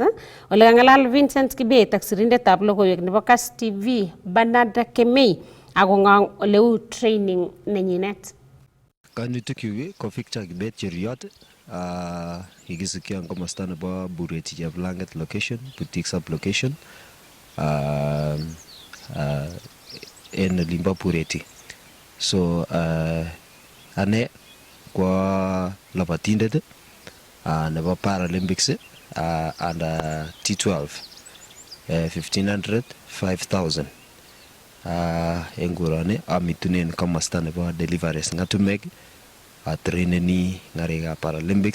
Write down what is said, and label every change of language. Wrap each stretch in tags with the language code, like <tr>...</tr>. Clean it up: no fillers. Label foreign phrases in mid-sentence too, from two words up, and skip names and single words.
<kln>Ole kangalal Vincent Kibet ak sirindetab logoiwek nebo Kass TV Bernard Kemei akong'ong oleu training nenyinet. Kanutik ko Victor Kibet Cheriot, kikisikyo ang komosta nebo Bureti Cheplanget location, boutique</kln> <en>sub location,</en> <kln>en olimbo Bureti. So ane kwa labatindet nebo Paralympics under T12 1500 5000 en gurane amitunen komosta nebo deliveries ngatumek atreneni ngarikab Paralympics.</kln>